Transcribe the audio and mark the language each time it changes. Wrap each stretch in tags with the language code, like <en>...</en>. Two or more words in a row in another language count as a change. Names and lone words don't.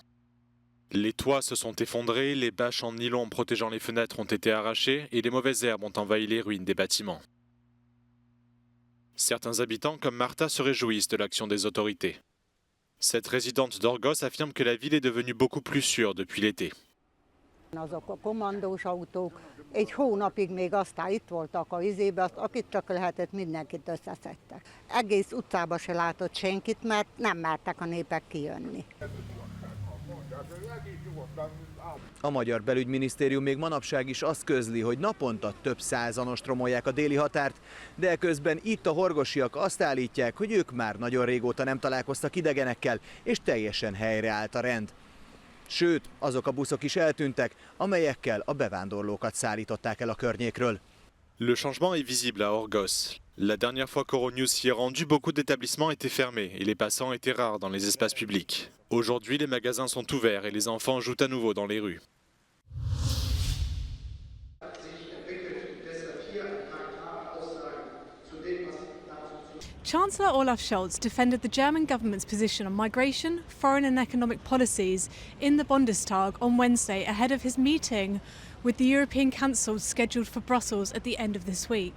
<fr>Les toits se sont effondrés, les bâches en nylon protégeant les fenêtres ont été arrachées et les mauvaises herbes ont envahi les ruines des bâtiments. Certains habitants, comme Marta, se réjouissent de l'action des autorités. Cette résidente d'Orgos affirme que la ville est devenue beaucoup plus sûre depuis l'été.</fr> <hu>Azok a kommandós autók egy hónapig még aztán itt voltak a vizébe, akit csak lehetett, mindenkit összeszedtek. Egész utcába se látott senkit, mert nem mertek a népek kijönni. A magyar belügyminisztérium még manapság is azt közli, hogy naponta több százan ostromolják a déli határt, de közben itt a horgosiak azt állítják, hogy ők már nagyon régóta nem találkoztak idegenekkel, és teljesen helyreállt a rend. Sőt, azok a buszok is eltűntek, amelyekkel a bevándorlókat szállították el a környékről.</hu> <fr>Le changement est visible à Orgos. La dernière fois qu'Euronews s'y est rendu, beaucoup d'établissements étaient fermés et les passants étaient rares dans les espaces publics. Aujourd'hui, les magasins sont ouverts et les enfants jouent à nouveau dans les rues.</fr> <en>Chancellor Olaf Scholz defended the German government's position on migration, foreign and economic policies in the Bundestag on Wednesday ahead of his meeting with the European Council scheduled for Brussels at the end of this week.</en>